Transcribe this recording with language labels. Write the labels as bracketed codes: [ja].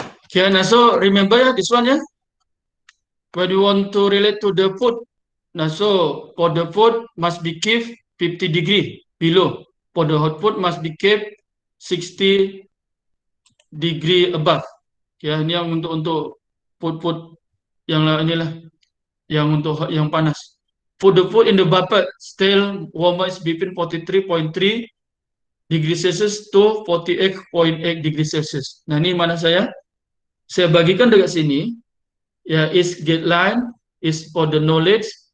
[en] Okay, now so remember ya this one ya. When you want to relate to the food, now so for the food must be kept 50 degree below. For the hot food must be kept 60 degree above. [ms] Ya, ini yang untuk food yang inilah yang untuk yang panas. [en] For the food in the buffet still warmer is between 43.3 degrees Celsius to 48.8 degrees Celsius. [ms] Nah, ini mana saya bagikan dekat sini. [en] Ya, is guideline is for the knowledge.